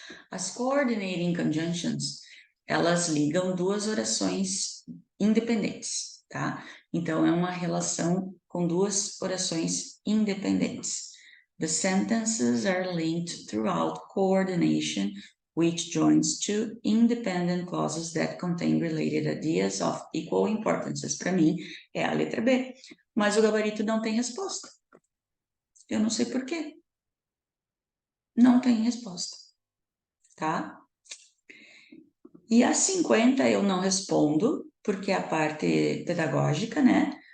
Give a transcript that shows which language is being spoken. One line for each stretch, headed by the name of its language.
Portuguese: As
English: coordinating conjunctions,
Portuguese: elas ligam duas orações independentes, tá? Então, é uma relação com duas orações independentes.
English: The sentences are linked throughout coordination, which joins two independent clauses that contain related ideas of equal importance.
Portuguese: Para mim, é a letra B. Mas o gabarito não tem resposta. Eu não sei por quê. Não tem resposta, tá? E a 50 eu não respondo, porque é a parte pedagógica, né?